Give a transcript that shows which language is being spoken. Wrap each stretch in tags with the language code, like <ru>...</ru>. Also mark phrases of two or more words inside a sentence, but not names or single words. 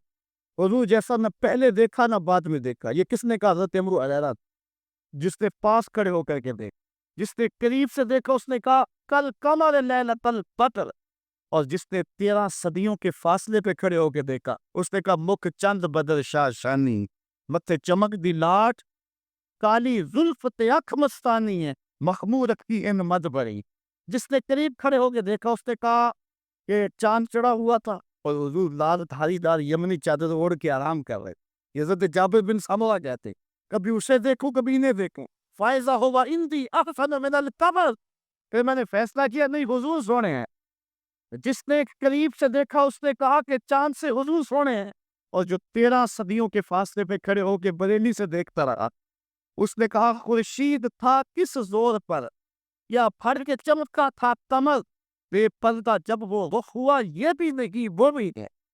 <ur>حضور جیسا نہ پہلے دیکھا نہ بعد میں دیکھا. یہ کس نے کہا؟ حضرت عمرو حریرہ. جس نے پاس کھڑے ہو کر کے دیکھ، جس نے قریب سے دیکھا اس نے کہا</ur> <ar>کل قمر لیلۃ البدر.</ar> <ur>اور جس نے 13 صدیوں کے فاصلے پہ کھڑے ہو کے دیکھا اس نے کہا</ur> <pa>مکھ چند بدر شاہ شانی، متھے چمک دی لاٹ، کالی زلف تے اکھ مستانی ہے،</pa> <ur>مخمور رکھتی ان مد بری. جس نے قریب کھڑے ہو کے دیکھا اس نے کہا کہ چاند چڑھا ہوا تھا اور حضور لال دھاری دار یمنی چادر اوڑھ کے آرام کر رہے. یہ حضرت جابر بن سمرہ کہتے کبھی اسے دیکھوں کبھی انہیں دیکھوں،</ur> <ar>فائزہ ہوا اندی احسن من القمر.</ar> <ur>پھر میں نے فیصلہ کیا نہیں، حضور سونے ہیں. جس نے قریب سے دیکھا اس نے کہا کہ چاند سے حضور سونے ہیں. اور جو 13 صدیوں کے فاصلے پہ کھڑے ہو کے بریلی سے دیکھتا رہا اس نے کہا خورشید تھا کس زور پر، یا پھٹ کے چمکا تھا قمر، بے پردہ جب وہ رخ ہوا یہ بھی نہیں وہ بھی ہے.</ur>